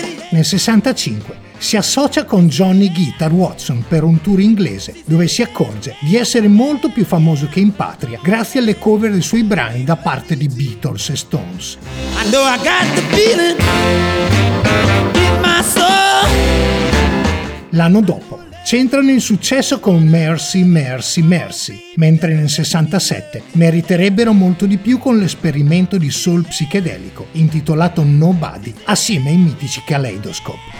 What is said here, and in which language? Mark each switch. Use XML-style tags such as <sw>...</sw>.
<it>Nel 65 si associa con Johnny Guitar Watson per un tour inglese dove si accorge di essere molto più famoso che in patria grazie alle cover dei suoi brani da parte di Beatles e Stones.</it> <en>I know I got the feeling in my soul.</en> <it>L'anno dopo c'entrano in successo con Mercy, Mercy, Mercy, mentre nel 67 meriterebbero molto di più con l'esperimento di soul psichedelico intitolato Nobody assieme ai mitici Kaleidoscope.</it>